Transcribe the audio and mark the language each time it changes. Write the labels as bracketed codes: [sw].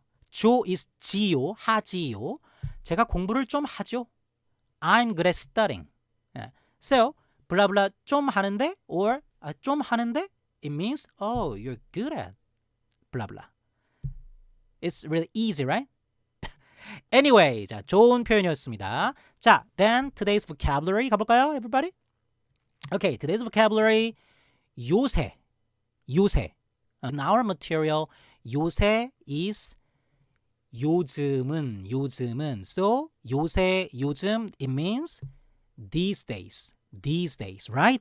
[ko] 조 is 지요, 하지요. 제가 공부를 좀 하죠? [en] I'm good at studying. So, blah blah [ko] 좀 하는데 [en] or 좀 하는데 it means, oh, you're good at blah blah. It's really easy, right? [ko] Anyway, 자, 좋은 표현이었습니다. [en] 자, then today's vocabulary 가볼까요, everybody? Okay, today's vocabulary, 요새. In our material, 요새 is 요즘은. So, 요새, 요즘, it means these days, right?